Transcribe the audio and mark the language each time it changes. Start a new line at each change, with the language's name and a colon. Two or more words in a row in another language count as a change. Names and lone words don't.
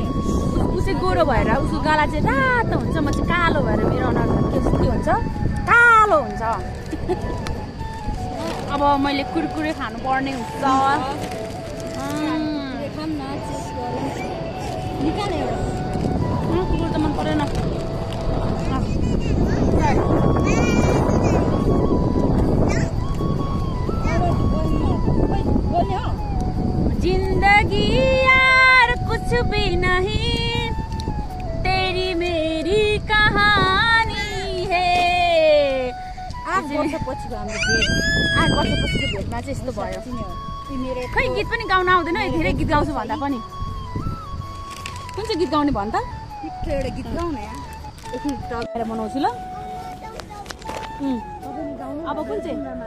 Nepali: ऊ चाहिँ गोरो भएर उसको गाला चाहिँ रातो हुन्छ म चाहिँ कालो भएर मेरो अनुहार के हुन्छ कालो हुन्छ अब मैले कुरकुरे खानु पर्ने हुन्छ खाम न चिज गरौँ निकाल एउटा कुकुर त मन परेन
Hindi: जिंदगी यार कुछ भी नहीं तेरी मेरी कहानी है
Nepali: 8 वर्षपछिको हाम्रो भेट 8 वर्षपछिको भेटमा चाहिँ यस्तो भयो खै गीत पनि गाउन आउँदैन धेरै गीत गाउँछु भन्दा पनि कुन चाहिँ गीत गाउने भन् त एउटा गीत गाउने एकैखेर बनाउँछु ल अब कुन चाहिँ